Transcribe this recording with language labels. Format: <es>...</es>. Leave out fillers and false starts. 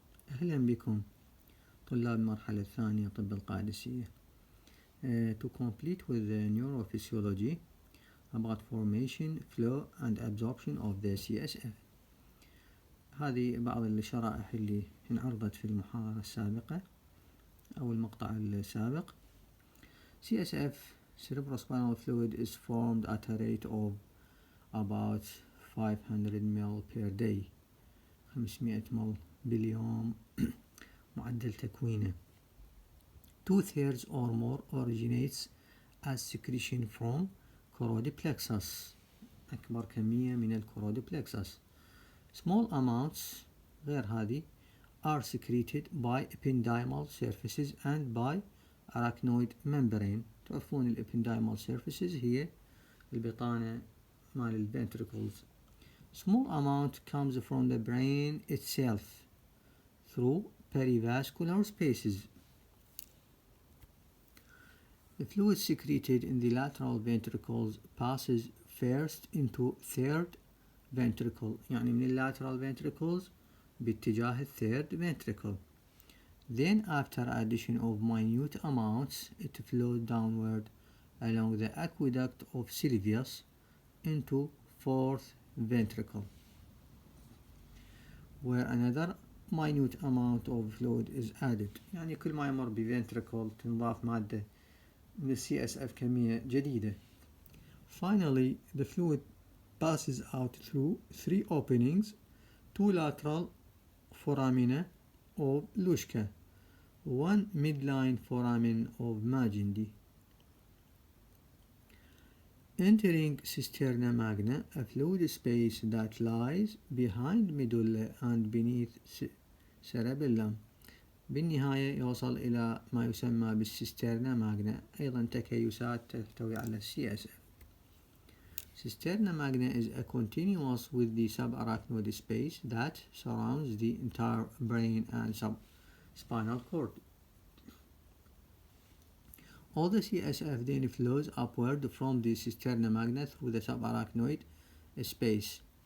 <ar>أهلا بكم طلاب المرحلة الثانية طب القادسية.</ar> <en>To complete with the neurophysiology about formation, flow and absorption of the CSF.</en> <ar>هذه بعض الشرائح اللي انعرضت في المحاضرة السابقة أو المقطع السابق.</ar> <en>CSF cerebrospinal fluid is formed at a rate of about 500 ml per day</en> <ar>500 مل باليوم معدل تكوينه.</ar> <en>2/3 or more originates as secretion from choroid plexus.</en> <ar>أكبر كمية من الكورود plexus.</ar> <en>Small amounts</en> <ar>غير هذه</ar> <en>are secreted by ependymal surfaces and by arachnoid membrane.</en> <ar>تعرفون الابندايمال surfaces هي البطانة مال ventricles.</ar> <en>Small amount comes from the brain itself through perivascular spaces. The fluid secreted in the lateral ventricles passes first into third ventricle.</en> <ar>يعني من lateral ventricles باتجاه third ventricle.</ar> <en>Then after addition of minute amounts it flows downward along the aqueduct of Sylvius into fourth ventricle, where another minute amount of fluid is added.</en> <ar>يعني كل ما يمر بventricle تنضاف مادة من CSF كمية جديدة.</ar> <en>Finally, the fluid passes out through 3 openings, 2 lateral foramina of Luschka, 1 midline foramen of Magendie. Entering cisterna magna, a fluid space that lies behind medulla and beneath cerebellum.</en> <ar>بالنهاية يوصل إلى ما يسمى بالسيسترنا ماغنا، أيضا تكيسات تحتوي على CSF.</ar> <en>Cisterna magna is a continuous with the subarachnoid space that surrounds the entire brain and subspinal cord. All the CSF then flows upward from the cisterna magna through the subarachnoid space.</en>